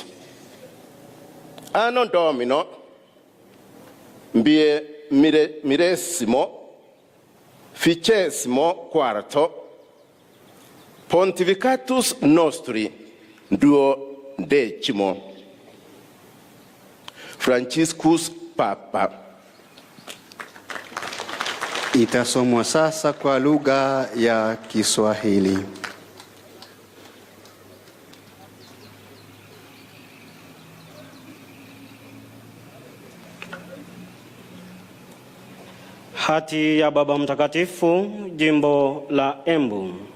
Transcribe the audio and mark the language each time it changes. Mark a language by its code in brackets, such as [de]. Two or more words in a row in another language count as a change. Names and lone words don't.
[la] Anno Domino millesimo ficesimo quarto pontificatus nostri duodecimo Franciscus Papa. [sw] Itasomwa sasa kwa lugha ya Kiswahili. Hati ya Baba Mtakatifu, Jimbo la Embu.